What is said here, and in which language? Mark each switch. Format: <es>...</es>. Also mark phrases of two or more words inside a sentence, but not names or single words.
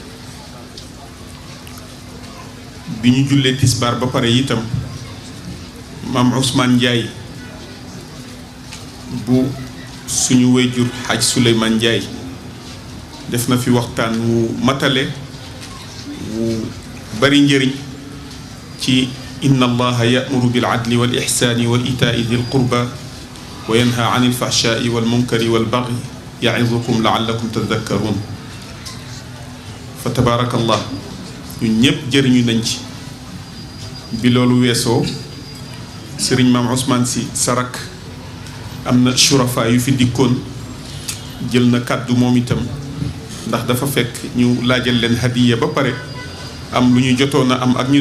<wo>bi ñu jullee tisbaar ba pare itam maam Ousmane Ndiaye bu suñu wéyjur xaaj Souleymane Ndiaye def na fi waxtaan wu matale wu bari njëriñ ci</wo> <ar>إن الله يأمر بالعدل والإحسان وإيتاء ذي القربى وينهى عن الفحشاء والمنكر والبغي يعظكم لعلكم تذكرون فتبارك الله</ar> <wo>ñun ñëpp jëriñu nañ ci bi loolu weesoo sëriñ maam Ousmane si sarak am na shurafa yu fi dikkoon jël na kàddu moom itam ndax dafa fekk ñu laajal leen hadiya ba pare am lu ñu jotoon a am ak ñu</wo>